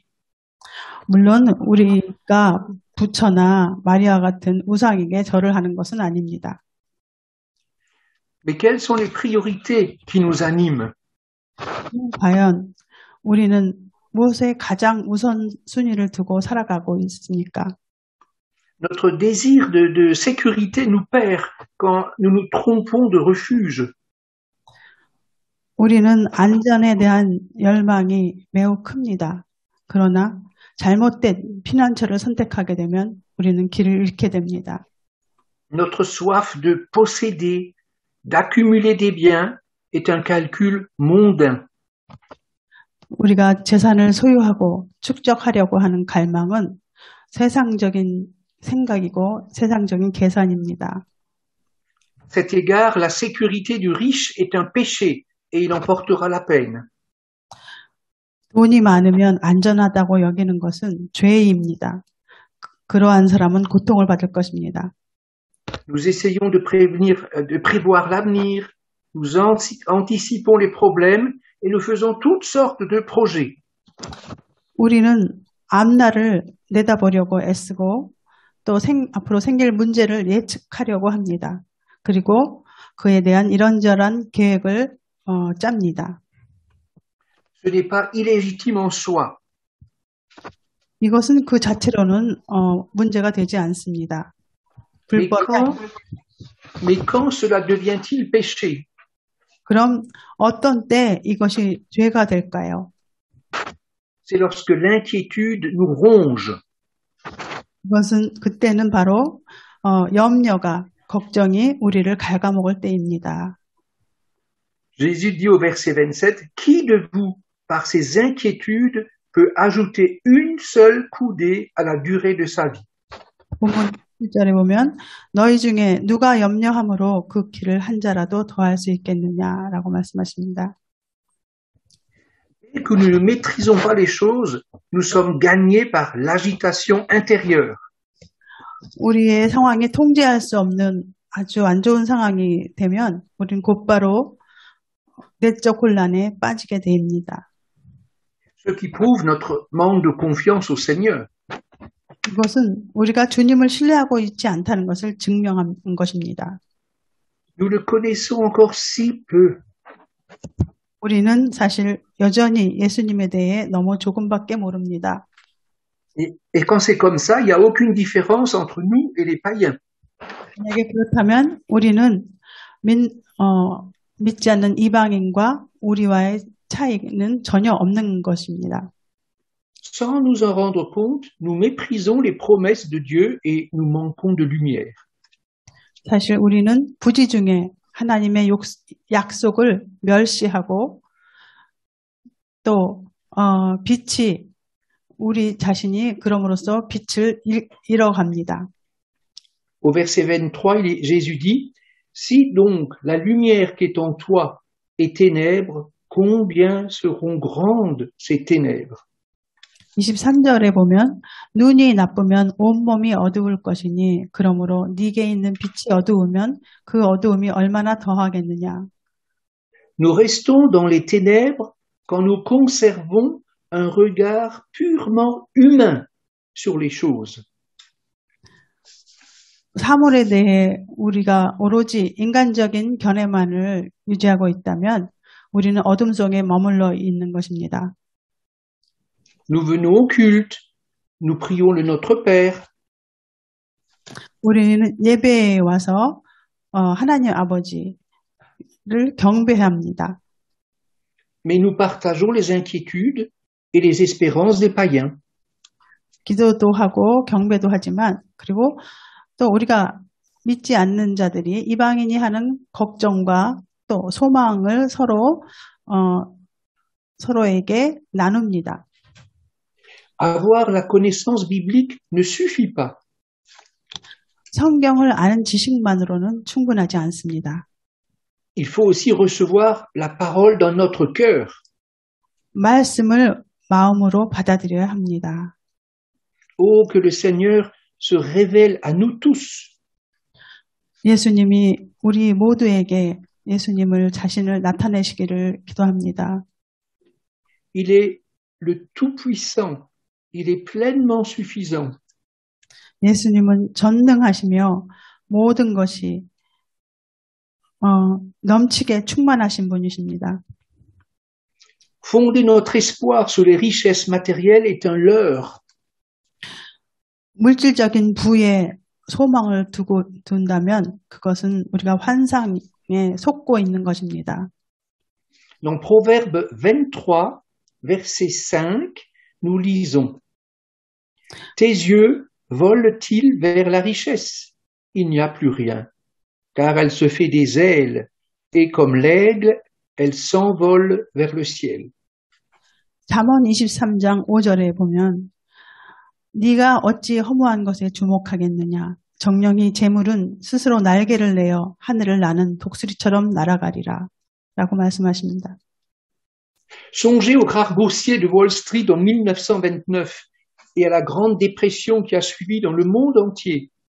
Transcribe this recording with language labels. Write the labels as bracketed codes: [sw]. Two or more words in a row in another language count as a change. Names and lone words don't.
[ko] 물론 우리가 부처나 마리아 같은 우상에게 절을 하는 것은 아닙니다. [fr] Mais quelles sont les priorités qui nous animent? [ko] 과연 우리는 무엇에 가장 우선순위를 두고 살아가고 있습니까? [fr] Notre désir de sécurité nous perd quand nous nous trompons de refuge. [ko] 우리는 안전에 대한 열망이 매우 큽니다. 그러나 잘못된 피난처를 선택하게 되면 우리는 길을 잃게 됩니다. [fr] Notre soif de posséder, d'accumuler des biens est un calcul mondain. [ko] 우리가 재산을 소유하고 축적하려고 하는 갈망은 세상적인 생각이고 세상적인 계산입니다. [fr] Cet égard, la sécurité du riche est un péché et il en portera la peine. [ko] 돈이 많으면 안전하다고 여기는 것은 죄입니다. 그러한 사람은 고통을 받을 것입니다. [fr] Nous essayons de prévoir l'avenir, nous anticipons les problèmes et nous faisons toutes sortes de projets. [ko] 우리는 앞날을 내다보려고 애쓰고 또 앞으로 생길 문제를 예측하려고 합니다. 그리고 그에 대한 이런저런 계획을 짭니다. [fr] Ce n'est pas illégitime en soi. [ko] 이것은 그 자체로는 문제가 되지 않습니다. [fr] Mais quand cela devient-il péché? [ko] 그럼 어떤 때 이것이 죄가 될까요? [fr] C'est lorsque l'inquiétude nous ronge. [ko] 이것은 그때는 바로 염려가 걱정이 우리를 갉아먹을 때입니다. [fr] Jésus dit au verset 27, qui de vous, par ses inquiétudes, peut ajouter une seule coudée à la durée de sa vie? [ko] 본문 1절에 보면 너희 중에 누가 염려함으로 그 길을 한 자라도 더할 수 있겠느냐라고 말씀하십니다. [fr] Et que nous ne maîtrisons pas les choses, nous sommes gagnés par l'agitation intérieure. [ko] 우리의 상황이 통제할 수 없는 아주 안 좋은 상황이 되면 우리는 곧바로 내적 혼란에 빠지게 됩니다. [fr] Ce qui prouve notre manque de confiance au Seigneur. [ko] 이것은 우리가 주님을 신뢰하고 있지 않다는 것을 증명한 것입니다. [fr] Nous le connaissons encore si peu. [ko] 우리는 사실 여전히 예수님에 대해 너무 조금밖에 모릅니다. [fr] Et quand c'est comme ça, il n'y a aucune différence entre nous et les païens. [ko] 만약에 그렇다면 우리는 믿지 않는 이방인과 우리와의 차이는 전혀 없는 것입니다. [fr] Sans nous en rendre compte, nous méprisons les promesses de Dieu et nous manquons de lumière. [ko] 사실 우리는 부지 중에 하나님의 약속을 멸시하고 또 빛이 우리 자신이 그럼으로써 빛을 잃어갑니다. [fr] Au verset 23, Jésus dit, si donc la lumière qui est en toi est ténèbre, combien seront grandes ces ténèbres? [ko] 23절에 보면 눈이 나쁘면 온몸이 어두울 것이니 그러므로 네게 있는 빛이 어두우면 그 어두움이 얼마나 더하겠느냐. [fr] Nous restons dans les ténèbres quand nous conservons un regard purement humain sur les choses. [ko] 사물에 대해 우리가 오로지 인간적인 견해만을 유지하고 있다면 우리는 어둠 속에 머물러 있는 것입니다. [fr] Nous venons au culte, nous prions le Notre Père. [ko] 우리는 예배에 와서 하나님 아버지를 경배합니다. [fr] Mais nous partageons les inquiétudes et les espérances des païens. [ko] 기도도 하고 경배도 하지만 그리고 또 우리가 믿지 않는 자들이 이방인이 하는 걱정과 또 소망을 서로에게 나눕니다. [fr] Avoir la connaissance biblique ne suffit pas. [ko] 성경을 아는 지식만으로는 충분하지 않습니다. [fr] Il faut aussi recevoir la parole dans notre cœur. [ko] 말씀을 마음으로 받아들여야 합니다. [fr] Oh, que le Seigneur se révèle à nous tous. [ko] 예수님이 우리 모두에게 예수님을 자신을 나타내시기를 기도합니다. [fr] Il est le Tout-Puissant. Il est pleinement suffisant. [ko] 예수님은 전능하시며 모든 것이 넘치게 충만하신 분이십니다. [fr] Fonder notre espoir sur les richesses matérielles est un leurre. [ko] 물질적인 부에 소망을 둔다면 그것은 우리가 환상에 속고 있는 것입니다. [fr] Dans Proverbe 23, verset 5, nous lisons « Tes yeux volent-ils vers la richesse? Il n'y a plus rien, car elle se fait des ailes, et comme l'aigle, elle s'envole vers le ciel. » [ko] 잠언 23장 5절에 보면 네가 어찌 허무한 것에 주목하겠느냐. 정령이 재물은 스스로 날개를 내어 하늘을 나는 독수리처럼 날아가리라. 라고 말씀하십니다. [fr] Songez aux krach boursier de Wall Street en 1929 et à la grande dépression qui a suivi dans le monde entier.